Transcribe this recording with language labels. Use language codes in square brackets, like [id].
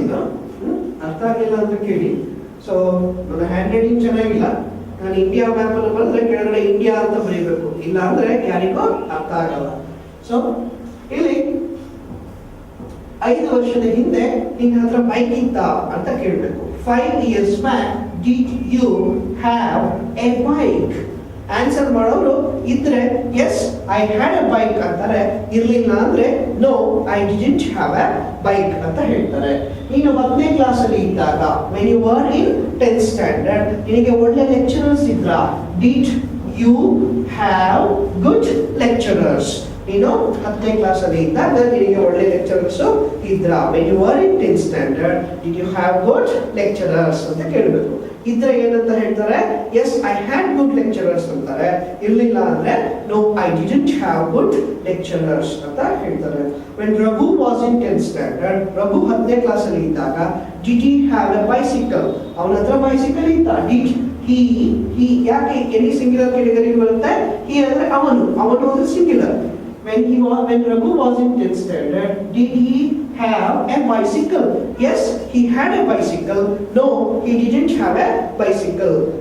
[kn] ಇದು ಅರ್ಥ ಆಗಿಲ್ಲ ಅಂತ ಕೇಳಿ. ಸೊ ನನ್ನ ಹ್ಯಾಂಡ್ ರೈಟಿಂಗ್ ಚೆನ್ನಾಗಿಲ್ಲ. ನಾನು ಇಂಡಿಯಾ ಮ್ಯಾಪ್ ಅಲ್ಲಿ ಬರೆದ್ರೆ ಕೆಳಗಡೆ ಇಂಡಿಯಾ ಅಂತ ಬರೀಬೇಕು, ಇಲ್ಲ ಅಂದ್ರೆ ಯಾರಿಗೂ ಅರ್ಥ ಆಗಲ್ಲ. ಸೊ ಇಲ್ಲಿ 5 ವರ್ಷದ ಹಿಂದೆ ನಿನ್ನ ಹತ್ರ ಬೈಕ್ ಇತ್ತ ಅಂತ ಕೇಳಬೇಕು. [en] 5 years back did you have a bike? [kn] Answer ಮಾಡೋರು ಇದ್ರೆ [en] yes I had a bike [kn] ಅಂತಾರೆ. ಇರ್ಲಿಲ್ಲ ಅಂದ್ರೆ [en] no I didn't have a bike [kn] ಅಂತ ಹೇಳ್ತಾರೆ. ನೀನು 10ನೇ ಕ್ಲಾಸಲ್ಲಿ ಇದ್ದಾಗ, [en] when you were in 10th standard, [kn] ನಿನಗೆ ಒಳ್ಳೆ ಲೆಕ್ಚರರ್ಸ್ ಇದ್ರ? [en] Did you have good lecturers? [kn] ನೀನು 10ನೇ ಕ್ಲಾಸಲ್ಲಿ ಇದ್ದಾಗ ನಿನಗೆ ಒಳ್ಳೆ ಲೆಕ್ಚರರ್ಸ್ ಇದ್ರ? [en] when you were in 10th standard did you have good lecturers [kn] ಅಂತ ಕೇಳಬೇಕು. ಇದ್ರೆ ಏನಂತ ಹೇಳ್ತಾರೆ? [en] yes I had good lecturers [kn] ಅಂತಾರೆ. ಇರ್ಲಿಲ್ಲ ಅಂದ್ರೆ [en] no I didn't have good lecturers [kn] ಅಂತ ಹೇಳ್ತಾರೆ. [en] when Raghu was in 10th standard, [kn] Raghu 10ನೇ ಕ್ಲಾಸಲ್ಲಿ ಇದ್ದಾಗ [en] Did he have a bicycle? [kn] ಅವನ ಹತ್ರ ಬೈಸಿಕಲ್ ಇತ್ತ? ಡಿಡ್ ಹಿ ಯಾಕೆ ಎನಿ ಸಿಂಗ್ಯುಲರ್ ಕೆಟಗರಿ ಬರುತ್ತೆ? ಹಿ ಅಂದ್ರೆ ಅವನು ಅಂದ್ರೆ singular. [en] When Raghu was in 10th standard, did he have a bicycle? Yes, he had a bicycle. No, he didn't have a bicycle.